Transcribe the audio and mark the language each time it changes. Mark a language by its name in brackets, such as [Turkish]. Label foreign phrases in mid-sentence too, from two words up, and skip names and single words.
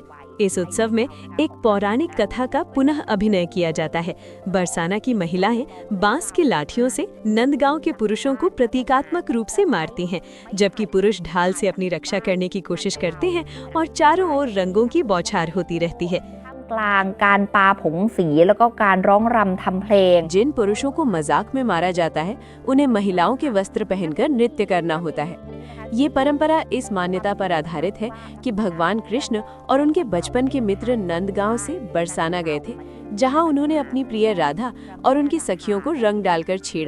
[Hindi] इस उत्सव में एक पौराणिक कथा का पुनः अभिनय किया जाता है। बरसाना की महिलाएं बांस की लाठियों से नंदगांव के पुरुषों को प्रतीकात्मक रूप से मारती हैं, जबकि पुरुष ढाल से अपनी रक्षा करने की कोशिश करते हैं और चारों ओर रंगों की बौछार होती रहती है। [Thai] กลางการปาผงสีแล้วก็การร้องรำทำเพลง [Hindi] जिन पुरुषों को मजाक में मारा जाता है उन्हें महिलाओं के वस्त्र पहनकर नृत्य करना होता है। ये परंपरा इस मान्यता पर आधारित है कि भगवान कृष्ण और उनके बचपन के मित्र नंदगांव से बरसाना गए थे, जहां उन्होंने अपनी प्रिय राधा और उनकी सखियों को रंग डालकर छेड़ा।